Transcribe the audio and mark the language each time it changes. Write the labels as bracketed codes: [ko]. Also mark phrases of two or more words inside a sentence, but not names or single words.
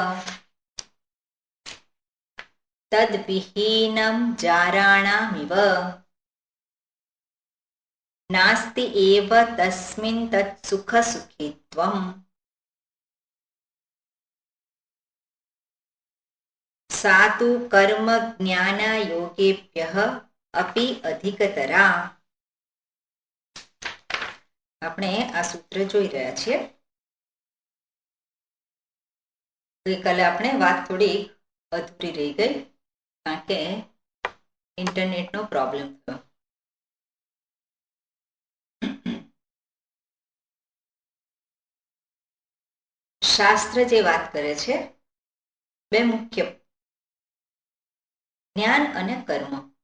[sa] तद्विहीनं जाराणामिव नास्ति एव तस्मिन् तत्सुखसुखित्वम्। सा तु कर्म ज्ञान योगेभ्यः अपि अधिकतरा। [gu] આપણે આ સૂત્ર જોઈ રહ્યા છીએ. ગઈકાલે આપણે વાત થોડી અધૂરી રહી ગઈ કારણ કે ઇન્ટરનેટનો પ્રોબ્લેમ થયો. શાસ્ત્ર જે વાત કરે છે બે મુખ્ય જ્ઞાન અને કર્મ.